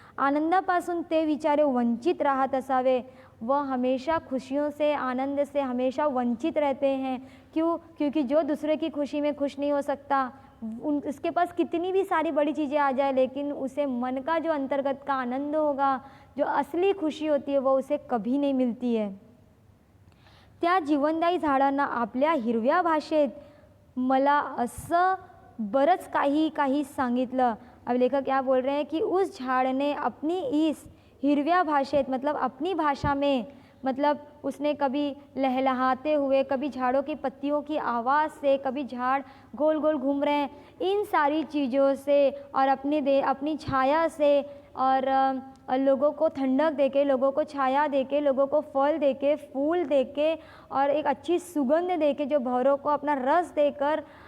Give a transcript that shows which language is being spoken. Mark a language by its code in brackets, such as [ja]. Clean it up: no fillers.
[mr] आनंदापासून ते बिचारे वंचित राहत असावे, [hi] वह हमेशा खुशियों से, आनंद से हमेशा वंचित रहते हैं। क्यों? क्योंकि जो दूसरे की खुशी में खुश नहीं हो सकता, उसके पास कितनी भी सारी बड़ी चीज़ें आ जाए, लेकिन उसे मन का जो अंतर्गत का आनंद होगा, जो असली खुशी होती है, वो उसे कभी नहीं मिलती है। [mr] त्या जीवनदायी झाडांना आपल्या हिरव्या भाषेत मला असं बरंच काही सांगितलं। [hi] अब लेखक क्या बोल रहे हैं कि उस झाड़ ने अपनी इस [mr] हिरव्या भाषेत [hi] मतलब अपनी भाषा में, मतलब उसने कभी लहलहाते हुए, कभी झाड़ों की पत्तियों की आवाज़ से, कभी झाड़ गोल गोल घूम रहे हैं, इन सारी चीज़ों से और अपनी छाया से और लोगों को ठंडक देके, लोगों को छाया देके, लोगों को फल देके, फूल देके और एक अच्छी सुगंध देके, जो भौरों को अपना रस देकर,